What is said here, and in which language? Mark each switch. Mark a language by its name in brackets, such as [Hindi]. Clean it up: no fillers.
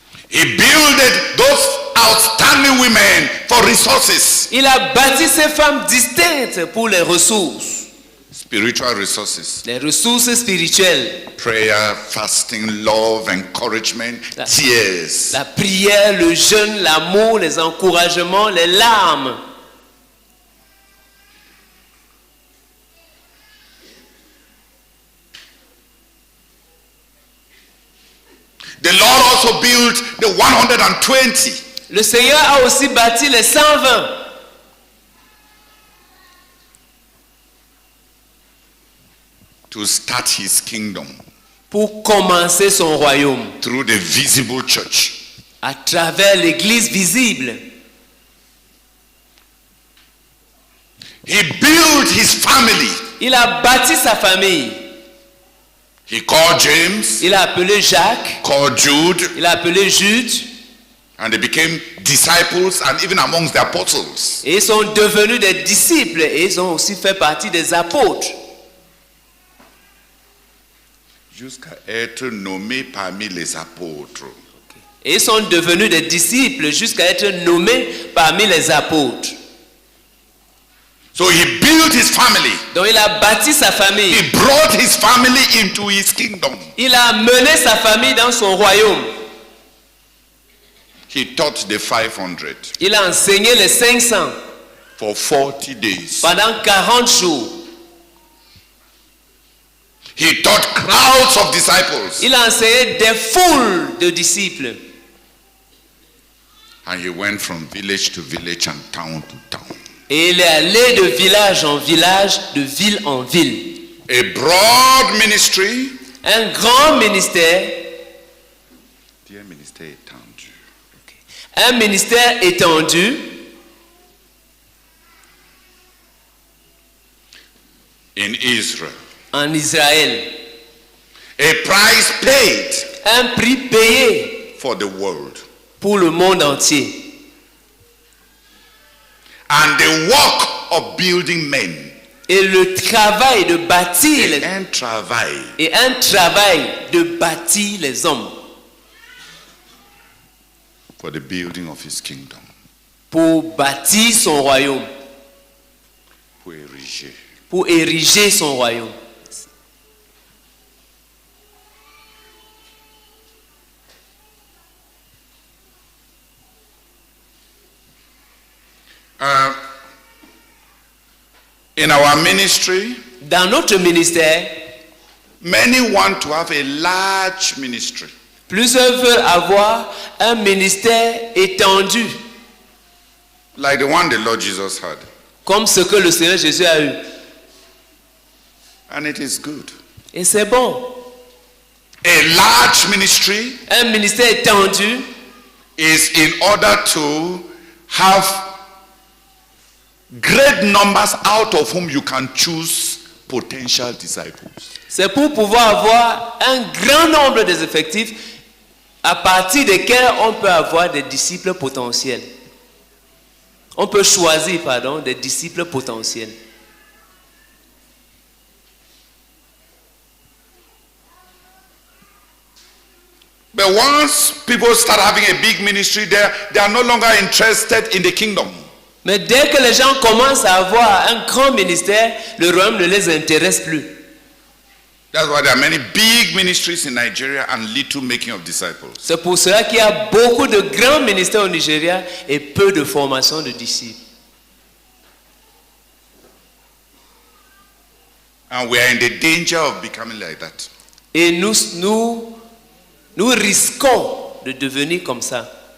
[English] He builded those outstanding women for resources. [French] Il a bâti ces femmes distinctes pour les ressources. [English] Spiritual resources. [French] Les ressources spirituelles. [English] Prayer, fasting, love, encouragement, tears. [French] La prière, le jeûne, l'amour, les encouragements, les larmes. [English] The Lord also built the 120. [French] Le Seigneur a aussi bâti les 120. [English] To start his kingdom [French] Pour commencer son royaume. [English] through the visible church. [French] À travers l'église visible. [English] He built his family. [French] Il a bâti sa famille. [English] He called James, [French] Il a appelé Jacques. [English] called Jude, [French] Il a appelé Jude. [English] and they became disciples and even amongst the apostles. [French] Et ils sont devenus des disciples. Et ils ont aussi fait partie des apôtres. Jusqu'à être nommés parmi les apôtres. Et ils sont devenus des disciples jusqu'à être nommés parmi les apôtres. [English] So he built his family. [French] Donc il a bâti sa famille. [English] He brought his family into his kingdom. [French] Il a mené sa famille dans son royaume. [English] He taught the 500 [French] Il a enseigné les 500 [English] for 40 days. [French] pendant 40 jours. [English] He taught crowds of disciples. [French] Il a enseigné des foules de disciples. [English] And he went from village to village and town to town. [French] Et il est allé de village en village, de ville en ville. [English] A broad ministry. [French] Un grand ministère. Dear ministère étendu. Un ministère étendu. [English] In Israel. [French] En Israël. [English] A price paid. [French] un prix payé [English] for the world. [French] pour le monde entier. [English] And the work of building men. [French] Et le travail de bâtir les Un travail. et un travail de bâtir les hommes [English] For the building of his kingdom. [French] pour bâtir son royaume, Pour ériger. pour ériger son royaume. [English] In our ministry, [French] Dans notre ministère, [English] many want to have a large ministry. [French] plusieurs veulent avoir un ministère étendu, [English] Like the one the Lord Jesus had. [French] comme ce que le Seigneur Jésus a eu. [English] And it is good. [French] Et c'est bon. [English] A large ministry [French] Un ministère étendu [English] is in order to have great numbers out of whom you can choose potential disciples. [French] c'est pour pouvoir avoir un grand nombre des effectifs à partir desquels on peut avoir des disciples potentiels. On peut choisir, des disciples potentiels. [English] But once people start having a big ministry there, they are no longer interested in the kingdom. [French] Mais dès que les gens commencent à avoir un grand ministère, le royaume ne les intéresse plus. [English] That's why there are many big ministries in Nigeria and little making of disciples. [French] C'est pour cela qu'il y a beaucoup de grands ministères au Nigeria et peu de formation de disciples. [English] And we are in the danger of becoming like that. [French] Et nous risquons de devenir comme ça.